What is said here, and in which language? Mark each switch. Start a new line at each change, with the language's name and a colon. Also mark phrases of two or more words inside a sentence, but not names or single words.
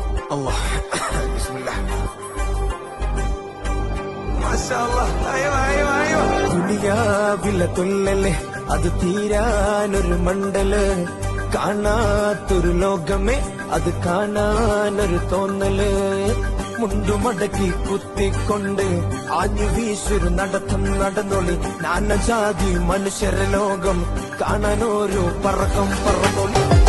Arabic: الله بسم الله ما شاء الله ايوه ايوه ايوه
Malayalam: ദുനിയാവിലെ തുള്ളല് അത് തീരാനൊരു മണ്ടല് കാണാത്തൊരു ലോകമേ അത് കാണാനൊരു തോന്നല് മുണ്ടുമടക്കി കുത്തിക്കൊണ്ട് ആഞ്ഞു വീശൊരു നടത്തം നടന്നൊളി നാനാജാതി മനുഷ്യരെ ലോകം കാണാനൊരു പറക്കം പറന്നൊളി